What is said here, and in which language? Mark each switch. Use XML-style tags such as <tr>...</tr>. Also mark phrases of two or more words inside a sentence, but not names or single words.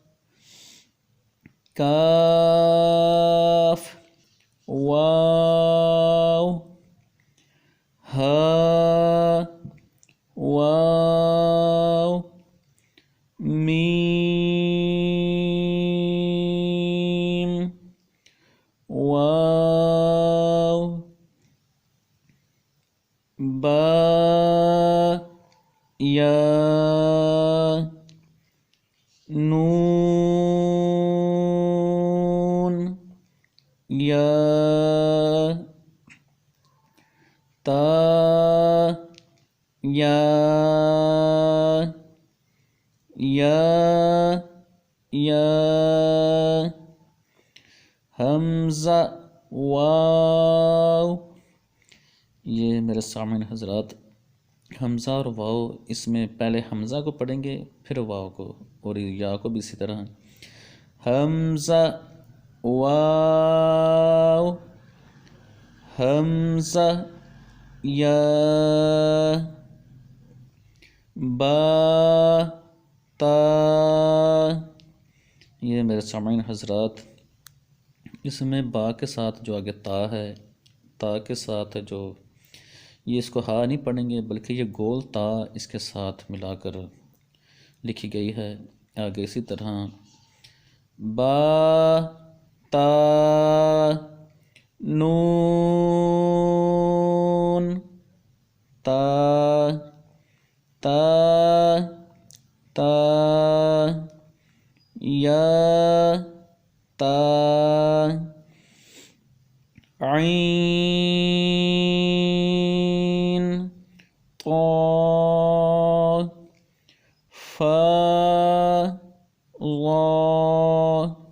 <ur>کاف واو ہا واو میم واو با یا نون یا تا یا حمزہ واو۔ یہ میرے سامعین حضرات، حمزہ اور واو، اس میں پہلے حمزہ کو پڑھیں گے پھر واو کو، اور یا کو بھی اسی طرح۔ حمزہ واو حمزہ یا با تا۔ یہ میرے سامعین حضرات، اس میں با کے ساتھ جو آگے تا ہے، تا کے ساتھ جو یہ اس کو ہا نہیں پڑھیں گے بلکہ یہ گول تا اس کے ساتھ ملا کر لکھی گئی ہے۔ آگے اسی طرح با تا نون تا تا تا یا تا عین طا فا ظا</ur>